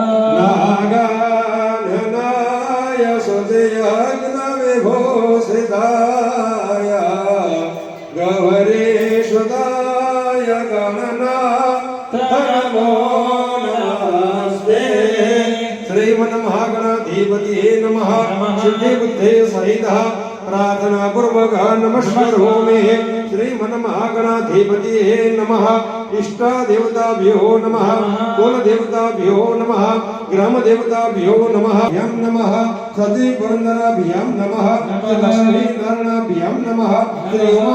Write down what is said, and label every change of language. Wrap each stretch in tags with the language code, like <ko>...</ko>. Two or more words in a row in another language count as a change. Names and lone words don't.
<sa>નાગાનનાય સદયજ્ઞ વિભૂષિતાય ગૌરીશ્વતાય ગણનાથનમો નમસ્તે શ્રીમન્ મહાગણાધિપતિએ નમઃ સિદ્ધિ બુદ્ધિ સહિત प्रार्थना पूर्वक नमस्कारोमि श्रीमन् महागणाधिपतिये नमः इष्ट देवताभ्यो नमः कुल देवताभ्यो नमः ग्राम देवताभ्यो नमः यं नमः सती पुरंदराभ्यां नमः लक्ष्मी नारायणाभ्यां नमः श्री उमा</sa>